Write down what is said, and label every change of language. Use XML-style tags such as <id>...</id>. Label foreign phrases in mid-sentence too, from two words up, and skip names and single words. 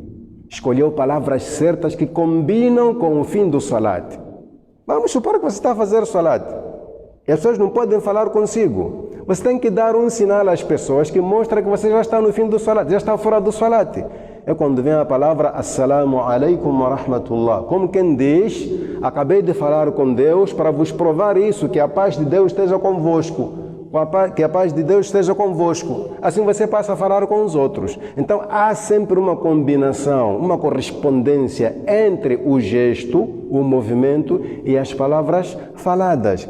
<pt>Escolheu palavras certas que combinam com o fim do salat. Vamos supor que você está a fazer salat. E as pessoas não podem falar consigo. Você tem que dar um sinal às pessoas que mostra que você já está no fim do salat, já está fora do salat. É quando vem a palavra</pt> <ar>السلام عليكم ورحمة الله.</ar> <pt>Como quem diz, acabei de falar com Deus para vos provar isso, que a paz de Deus esteja convosco. Que a paz de Deus esteja convosco. Assim você passa a falar com os outros. Então há sempre uma combinação, uma correspondência entre o gesto, o movimento e as palavras faladas.</pt>